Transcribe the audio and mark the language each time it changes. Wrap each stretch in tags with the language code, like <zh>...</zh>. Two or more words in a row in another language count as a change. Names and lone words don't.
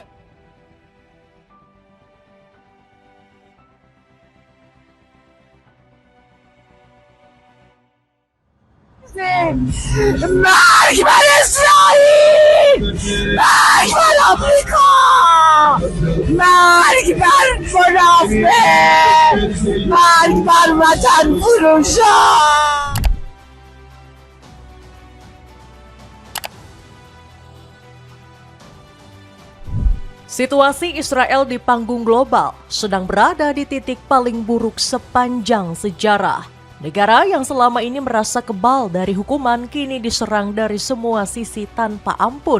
<fa>مرگ بر اسرائیل، مرگ بر آمریکا، مرگ بر منافق، مرگ بر وطن فروشان.</fa> <id>Situasi Israel di panggung global sedang berada di titik paling buruk sepanjang sejarah. Negara yang selama ini merasa kebal dari hukuman kini diserang dari semua sisi tanpa ampun.</id>